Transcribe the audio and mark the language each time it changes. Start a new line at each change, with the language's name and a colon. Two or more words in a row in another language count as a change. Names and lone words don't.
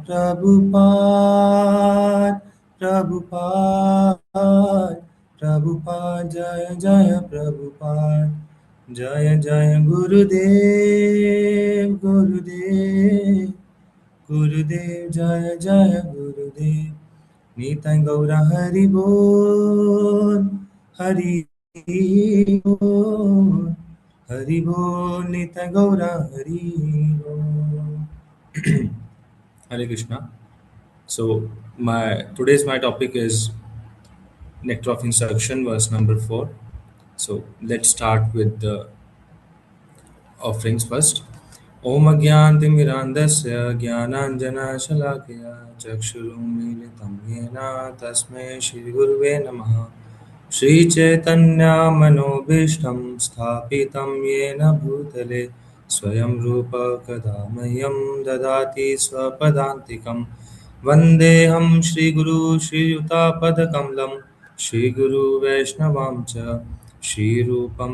Hindi: प्रभुपाद प्रभुपाद प्रभुपाद जय जय प्रभुपाद जय जय गुरुदेव गुरुदेव गुरुदेव जय जय गुरुदेव निताय गौर हरि बोल हरि बोल हरि बोल निताय गौर हरि बोल Hare Krishna.
English: So my topic is nectar of instruction, verse number 4. So let's start with the offerings first.
Sanskrit: ॐ अज्ञानतिमिरान्धस्य ज्ञानाञ्जनशलाकया चक्षुरुन्मीलितं येन तस्मै श्री गुरवे नमः श्री चैतन्य मनोऽभीष्टं स्थापितं येन भूतले स्वयं रूप कदामह्यं ददाति स्वपदान्तिकम् वन्देऽहं श्री गुरु श्री युत पदकमलं श्री गुरु वैष्णवं च श्री रूपम्